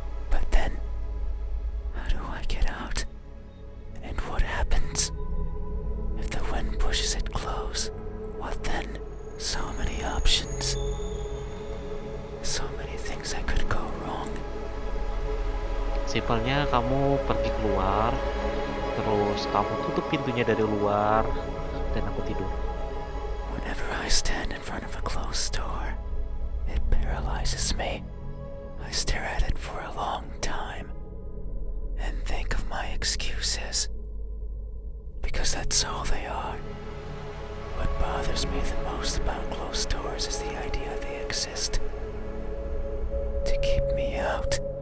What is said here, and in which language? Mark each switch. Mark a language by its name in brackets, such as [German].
[English] But then, how do I get out? And what happens if the wind pushes it close? What then? So many options. So many things that could go wrong. [Indonesian] Simpelnya kamu pergi keluar, terus kamu tutup pintunya dari luar, dan aku tidur. [English] Whenever I stand in front of a closed door, it paralyzes me. I stare at it for a long time and think of my excuses, because that's all they are. What bothers me the most about closed doors is the idea they exist to keep me out.